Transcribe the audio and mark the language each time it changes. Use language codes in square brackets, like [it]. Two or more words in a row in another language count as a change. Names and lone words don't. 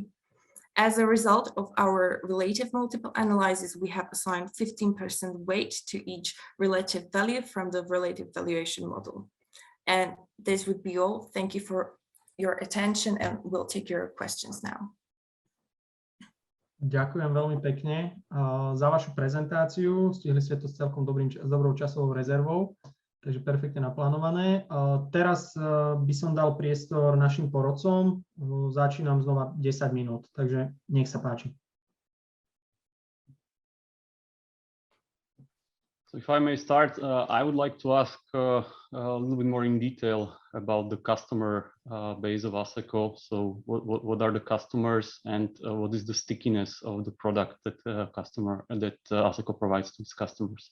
[en] As a result of our relative multiple analysis, we have assigned 15% weight to each relative value from the relative valuation model. And this would be all. Thank you for your attention and we'll take your questions now. [sk] Ďakujem veľmi pekne za vašu prezentáciu. Stihli ste to s celkom dobrou časovou rezervou. Takže perfektne naplánované. Teraz by som dal priestor našim porodcom. Začínam znova 10 minút, takže nech sa páči. [en] So if I may start, I would like to ask a little bit more in detail about the customer base of ASECO. So what are the customers and what is the stickiness of the product that ASECO provides to its customers?